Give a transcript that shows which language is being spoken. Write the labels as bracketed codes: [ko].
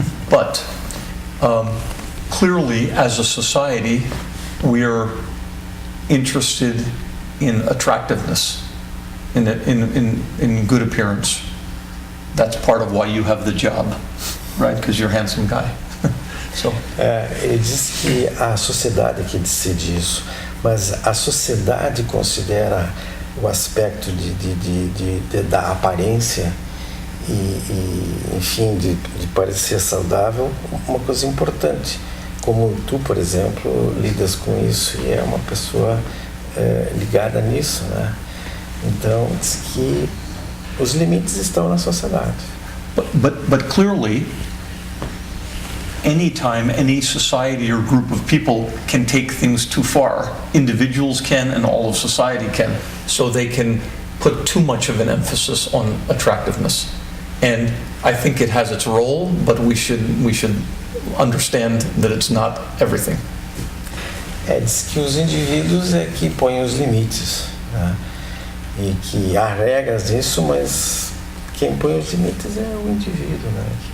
[en] But clearly, as a society, we are interested in attractiveness, in good appearance. That's part of why you have the job, right? Because you're a handsome guy. So. [pt] Ele diz que a sociedade que decide isso, mas a sociedade considera o aspecto da aparência e enfim, de parecer saudável uma coisa importante. Como tu, por exemplo, lidas com isso e é uma pessoa ligada nisso, né? Então, diz que os limites estão na sociedade. [en] But clearly, anytime any society or group of people can take things too far, individuals can and all of society can, so they can put too much of an emphasis on attractiveness. And I think it has its role, but we should understand that it's not everything. [pt] Diz que os indivíduos é que põem os limites, né? E que há regras disso, mas quem põe os limites é o indivíduo, né?